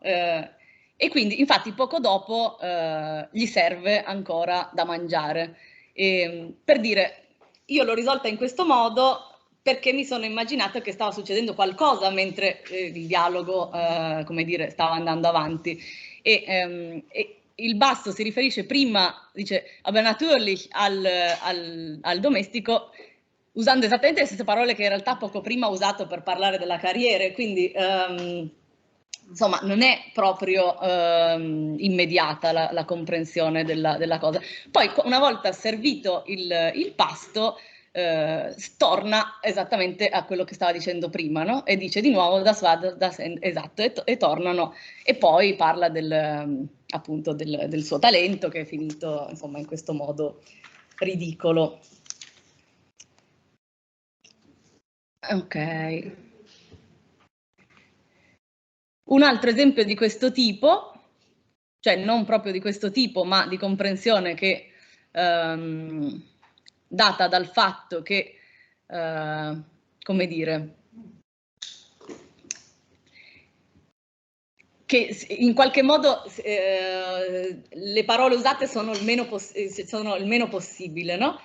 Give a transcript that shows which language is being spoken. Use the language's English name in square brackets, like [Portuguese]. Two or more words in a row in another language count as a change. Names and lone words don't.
[Italian] E quindi, infatti, poco dopo gli serve ancora da mangiare. Per dire, io l'ho risolta in questo modo perché mi sono immaginata che stava succedendo qualcosa mentre il dialogo, come dire, stava andando avanti. E il basso si riferisce prima, dice, [German] aber natürlich [Italian] al domestico, usando esattamente le stesse parole che in realtà poco prima ho usato per parlare della carriera, quindi insomma non è proprio immediata la comprensione della cosa. Poi una volta servito il pasto, torna esattamente a quello che stava dicendo prima, no? E dice di nuovo [German] das war das Ende, [Italian] esatto, e tornano, e poi parla appunto del suo talento che è finito insomma in questo modo ridicolo. Ok. Un altro esempio di questo tipo, cioè non proprio di questo tipo, ma di comprensione che data dal fatto che, come dire, che in qualche modo le parole usate sono il meno possibile, no?